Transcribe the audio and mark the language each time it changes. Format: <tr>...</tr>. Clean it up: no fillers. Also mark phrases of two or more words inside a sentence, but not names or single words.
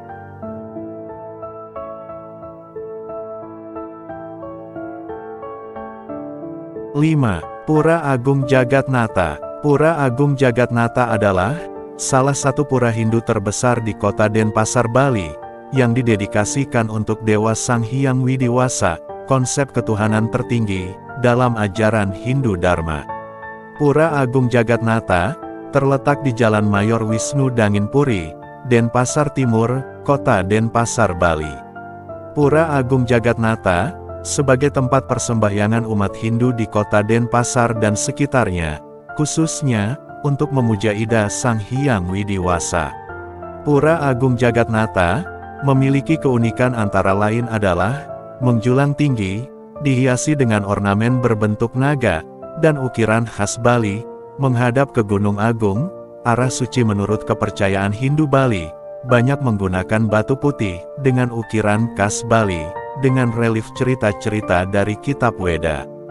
<id>Lima. Pura Agung Jagatnata. Pura Agung Jagatnata adalah salah satu pura Hindu terbesar di kota Denpasar, Bali, yang didedikasikan untuk Dewa Sang Hyang Widiwasa, konsep ketuhanan tertinggi dalam ajaran Hindu Dharma. Pura Agung Jagatnata terletak di Jalan Mayor Wisnu Danginpuri, Denpasar Timur, Kota Denpasar, Bali. Pura Agung Jagatnata sebagai tempat persembahyangan umat Hindu di kota Denpasar dan sekitarnya, khususnya untuk memuja Ida Sang Hyang Widiwasa. Pura Agung Jagatnata memiliki keunikan antara lain adalah menjulang tinggi, dihiasi dengan ornamen berbentuk naga dan ukiran khas Bali, menghadap ke Gunung Agung, arah suci menurut kepercayaan Hindu Bali, banyak menggunakan batu putih dengan ukiran khas Bali, dengan relief cerita-cerita dari kitab Weda.</id>